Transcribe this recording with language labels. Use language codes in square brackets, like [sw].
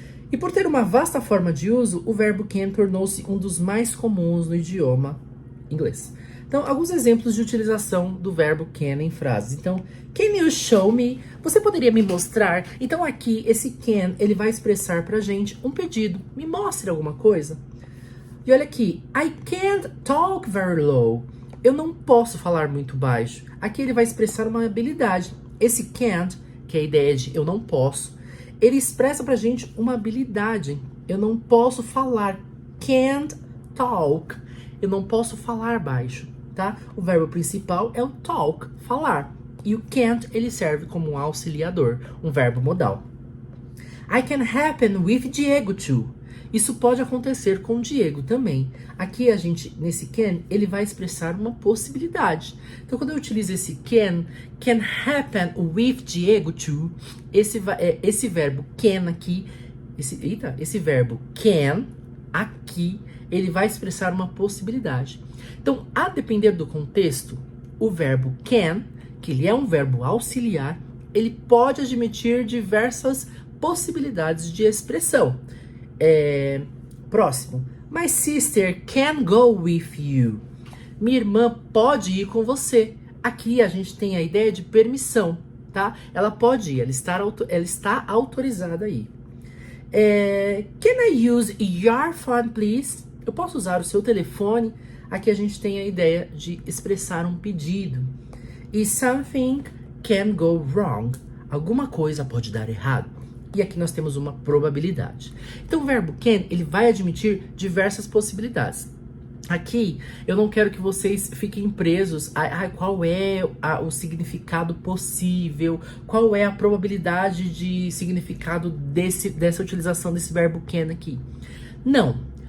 [pt] E por ter uma vasta forma de uso, o verbo can tornou-se um dos mais comuns no idioma inglês. Então, alguns exemplos de utilização do verbo can em frases. Então, [en] can you show me? [pt] Você poderia me mostrar? Então, aqui, esse can, ele vai expressar pra gente um pedido. Me mostre alguma coisa. E olha aqui, [en] I can't talk very low. [pt] Eu não posso falar muito baixo. Aqui ele vai expressar uma habilidade. Esse can't, que é a ideia de eu não posso, ele expressa pra gente uma habilidade. Eu não posso falar. [en] Can't talk. [pt] Eu não posso falar baixo, tá? O verbo principal é o talk, falar. E o can't, ele serve como um auxiliador, um verbo modal. [en] I can happen with Diego too. [pt] Isso pode acontecer com o Diego também. Aqui nesse can, ele vai expressar uma possibilidade. Então, quando eu utilizo esse [en] can happen with Diego too, [pt] esse verbo can aqui, esse verbo can aqui, ele vai expressar uma possibilidade. Então, a depender do contexto, o verbo can, que ele é um verbo auxiliar, ele pode admitir diversas possibilidades de expressão. Próximo. [en] My sister can go with you. [pt] Minha irmã pode ir com você. Aqui a gente tem a ideia de permissão, tá? Ela pode ir, ela está autorizada aí. [en] Can I use your phone, please? [pt] Eu posso usar o seu telefone? Aqui a gente tem a ideia de expressar um pedido. [en] E something can go wrong. [pt] Alguma coisa pode dar errado. E aqui nós temos uma probabilidade. Então o verbo can, ele vai admitir diversas possibilidades. Aqui, eu não quero que vocês fiquem presos a qual é o significado possível, qual é a probabilidade de significado dessa utilização desse verbo can aqui. Não.